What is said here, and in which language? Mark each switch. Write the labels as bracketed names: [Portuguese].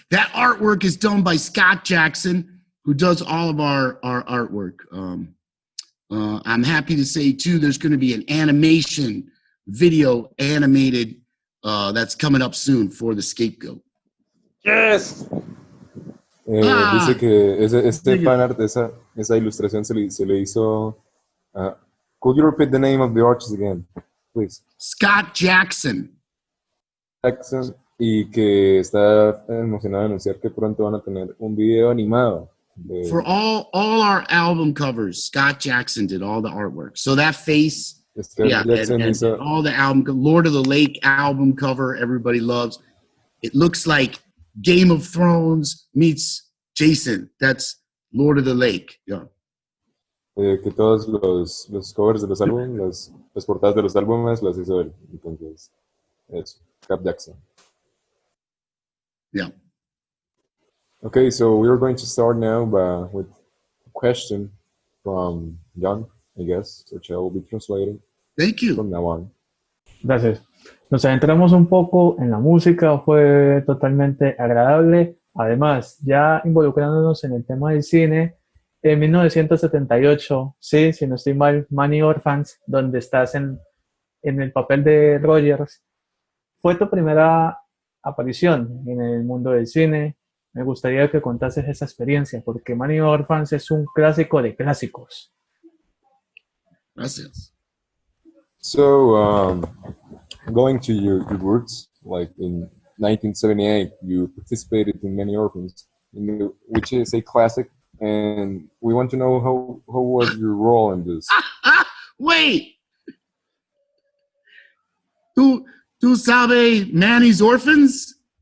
[English] That artwork is done by Scott Jackson, who does all of our artwork. I'm happy to say too, there's going to be an animation video animated that's coming up soon for the Scapegoat. Yes. [Spanish] Dice que este fan art, esa ilustración se le hizo. [English] Could you repeat the name of the artist again, please? Scott Jackson. [Spanish] Jackson, y que está emocionado de anunciar que pronto van a tener un video animado. [English] For all our album covers, Scott Jackson did all the artwork. So that face, and all the album, Lord of the Lake album cover, everybody loves. It looks like Game of Thrones meets Jason. That's Lord of the Lake. Yeah. [Spanish] Que todos los covers de los álbumes, las portadas de los álbumes las hizo él. Entonces, eso, Scott Jackson. [English] Yeah. Okay, so we are going to start now with a question from John, I guess, which I will be translating. Thank you. From now on. [Spanish] Gracias. Nos adentramos un poco en la música, fue totalmente agradable. Además, ya involucrándonos en el tema del cine, en 1978, sí, si no estoy mal, Money Orphans, donde estás en el papel de Rogers, fue tu primera aparición en el mundo del cine. Me gustaría que contases esa experiencia, porque Money Orphans es un clásico de clásicos. Gracias. [English] So, going to your roots, like in 1978, you participated in Many Orphans, which is a classic, and we want to know how was your role in this? Wait! [Spanish] ¿Tú sabes Manny's Orphans?